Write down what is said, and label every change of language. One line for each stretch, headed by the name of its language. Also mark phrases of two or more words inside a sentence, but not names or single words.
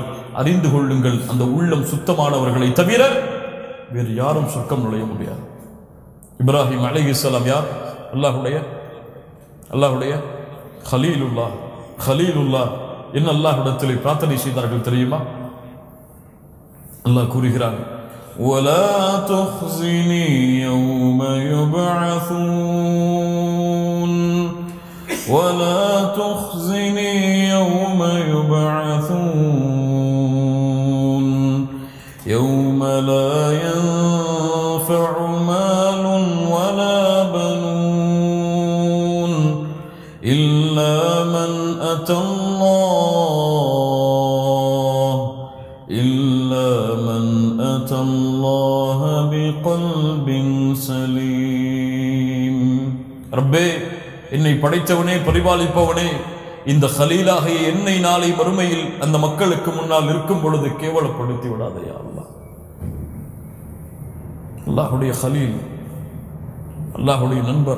Tamil: அறிந்து கொள்ளுங்கள், அந்த உள்ளம் சுத்தமானவர்களை தவிர வேறு யாரும் சொர்க்கம் நுழைய முடியாது. இப்ராஹிம் அலைஹிஸ்ஸலாம் யார்? அல்லாஹ்வுடைய கலீலுல்லாஹ். என்ன அல்லாஹ்விடத்திலே பிரார்த்தனை செய்தார்கள் தெரியுமா? அல்லாஹ் கூறுகிறார்,
Arabic: وَلَا تُخْزِنِي يَوْمَ يُبْعَثُونَ وَلَا تُخْزِنِي يَوْمَ يُبْعَثُونَ يَوْمَ لَا يَنفَعُ مَالٌ وَلَا بَنُونَ إِلَّا مَنْ أَتَى اللَّهَ بِقَلْبٍ سَلِيمٍ.
Tamil: ரப்பே, என்னை படைத்தவனே, பரிபாலிப்பவனே, இந்த கலீலாகிய என்னை நாளை மறுமையில் அந்த மக்களுக்கு முன்னால் இருக்கும் பொழுது கேவலப்படுத்தி விடாதே அல்லாஹ். அல்லாஹ்வுடைய கலீல், அல்லாஹ்வுடைய நண்பர்.